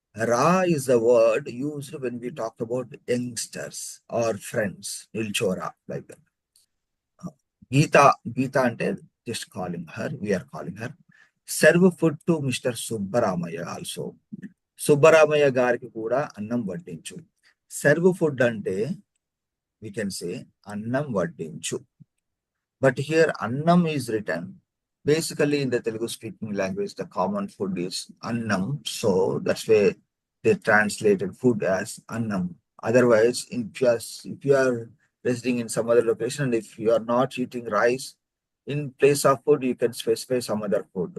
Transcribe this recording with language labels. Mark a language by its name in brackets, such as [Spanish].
[English] రా is the word used when we talk about youngsters or friends. నిల్చోరా like that. Geeta, Geeta అంటే just calling her, we are calling her. Serve food to mister Subbaramaiah also. [Telugu] Subbaramaiah గారికి కూడా అన్నం వడ్డించు. [English] serve food అంటే we can say [Telugu] అన్నం వడ్డించు. [English] But here annam is written. Basically, in the Telugu speaking language, the common food is annam. So that's why they translated food as annam. Otherwise, if you are residing in some other location and if you are not eating rice, in place of food, you can specify some other food.